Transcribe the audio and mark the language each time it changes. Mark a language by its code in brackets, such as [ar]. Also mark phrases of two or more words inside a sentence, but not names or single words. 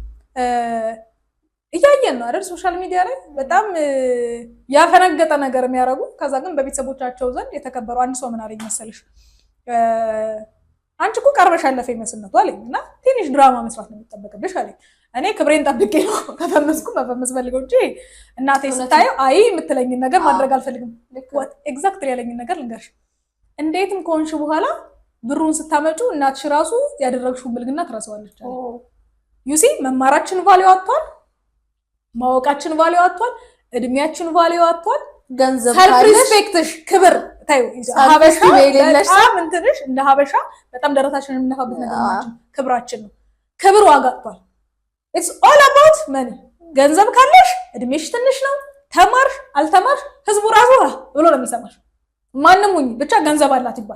[am] እያየን ነው አይደል [en] social media [am] ላይ በጣም ያፈነገጠ ነገር የሚያረጉ ከዛ ግን በቤተሰቦቻቸው ዘንድ የተከበሩ አንድ ሰው ምን አለኝ መሰለሽ አንቺ እኮ ቀርበሽ ያለፈ ይመስልነቱ አለኝ እና ትንሽ ድራማ መስራት ነው የሚጠበቅብሽ አለኝ። እኔ ክብሬን ጠብቄ ነው ከፈመስኩ መፈመስ ፈልገው እንጂ እናቴ ስታየው አይ የምትለኝን ነገር ማድረግ አልፈልግም። [en] what exactly [am] ያለኝን ነገር ልንገርሽ። እንዴትም ከሆንሽ በኋላ ብሩን ስታመጩ እናትሽ ራሱ ያደረግሽው ብልግና ትረሳዋለች አለ። [en] you see [am] መማራችን ቫልዩ አጥቷል፣ ማወቃችን ቫልዩ አጥቷል፣ እድሜያችን ቫልዩ አጥቷል። ገንዘብ [en] self respectሽ [am] ክብር ታዩ ሀበሻ በጣም እንትንሽ እንደ ሀበሻ በጣም ደረታችንን የምንነፋበት ነገር ማለት ክብራችን ነው። ክብር ዋጋ አጥቷል። [en] it's all about money። [am] ገንዘብ ካለሽ እድሜሽ ትንሽ ነው፣ ተማርሽ አልተማርሽ ህዝቡ ራሱ ብሎ ነው የሚሰማሽ። ማንም ሁኚ ብቻ ገንዘብ አላት ይባል።